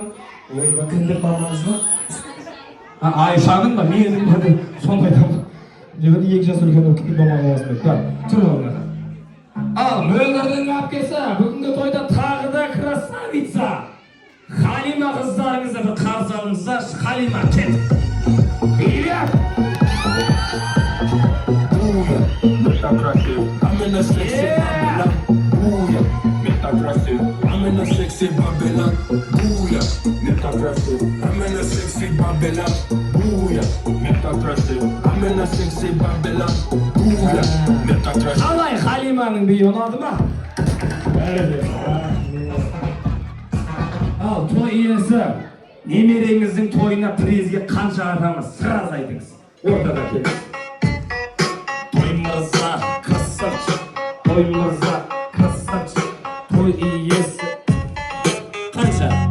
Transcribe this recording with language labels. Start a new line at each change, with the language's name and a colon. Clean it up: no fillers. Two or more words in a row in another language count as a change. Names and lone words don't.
Kazakh: Ойба, кімдік мамаңыз ба? Айшаның ба? Менің ба? Сондайдан. Жігіт 2 жас үлкен болып кімдік мамаң боласың ба? Тұр орнына. Ал Мөлдірдің әпкесі бүгінгі тойда тағы да красавица. Халима қыздарыңызды бір қарсы алыңыздар. Халима, кет. Билет.
English: I'm in a sexy Babylon, booyah, make that aggressive. I'm in a sexy Babylon, booyah, make that aggressive. I'm in a sexy Babylon, booyah, make that aggressive. I'm in a sexy Babylon, booyah, make that aggressive.
Kazakh: Қалай Халиманың биі ұнады ма? Ал той иесі немереңіздің тойына призге қанша атамыз сразу айтыңыз. Ортада келіңіз. Той мырза красавчик, той мырза красавчик, той иесі қанша?